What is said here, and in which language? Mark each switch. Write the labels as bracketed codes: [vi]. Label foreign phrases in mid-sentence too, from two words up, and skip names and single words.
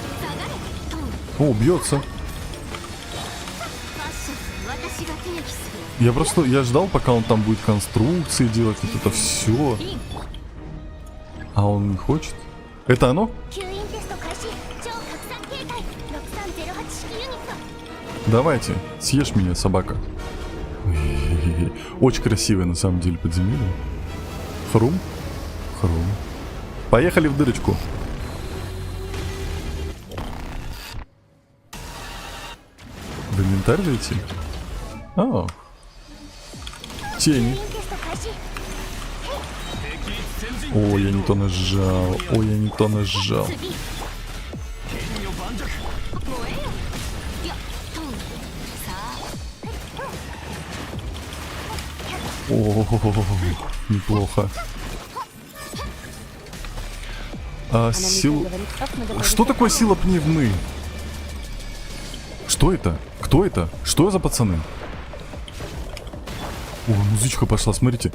[ru] О, бьется. Я ждал, пока он там будет конструкции делать, вот это все. А он не хочет. Это оно? [ja] 吸引テスト開始超拡散形態6308式ユニット [ru] Давайте, съешь меня, собака. Очень красивое на самом деле подземелье. Хрум. Хрум. Поехали в дырочку. В инвентарь зайти? А. Тени. [ja] 吸引テスト開始 [ru] О, я не то нажал. Ой, я не то нажал. [ja] 次燃えよいやトンさあ [ru] О, неплохо. А, сил... говорит, как мы договорились. Что такое сила пневмы? Что это? Кто это? Что за пацаны? О, музычка пошла, смотрите.